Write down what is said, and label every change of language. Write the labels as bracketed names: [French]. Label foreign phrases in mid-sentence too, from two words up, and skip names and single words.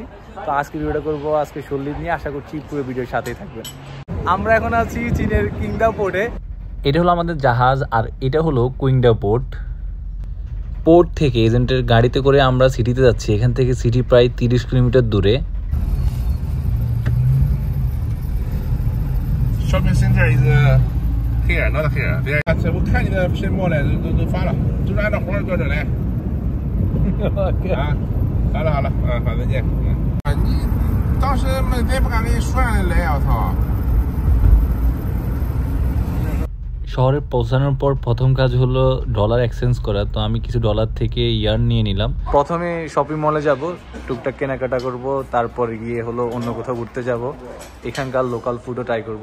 [Bangla] তো আজকে ভিডিওটা করবো আজকে সল্লিপ নিয়ে। আশা করছি পুরো ভিডিওর সাথেই থাকবেন। আমরা এখন আছি চীনের কিংদাও পোর্টে। এটা হলো আমাদের জাহাজ, আর এটা হলো কুইংডাও পোর্ট। পোর্ট থেকে এজেন্টের গাড়িতে করে আমরা সিটিতে যাচ্ছি। এখান থেকে সিটি প্রায় 30 কিলোমিটার দূরে। [English] Shopping center is here, not here. There. [Chinese] 我看你的申报了，都发了，就是按照活儿标准来。啊，好了，好，再见。你当时咱不敢给你说来啊，我操！ [Bangla] শহরে পৌঁছানোর পর প্রথম কাজ হলো ডলার এক্সচেঞ্জ করা। তো আমি কিছু ডলার থেকে ইয়ার্ন নিয়ে নিলাম। প্রথমে শপিং মলে যাব, টুকটাক কেনাকাটা করব, তারপর গিয়ে হলো অন্য কোথাও ঘুরতে যাব। এখানকার লোকাল ফুডও ট্রাই করব।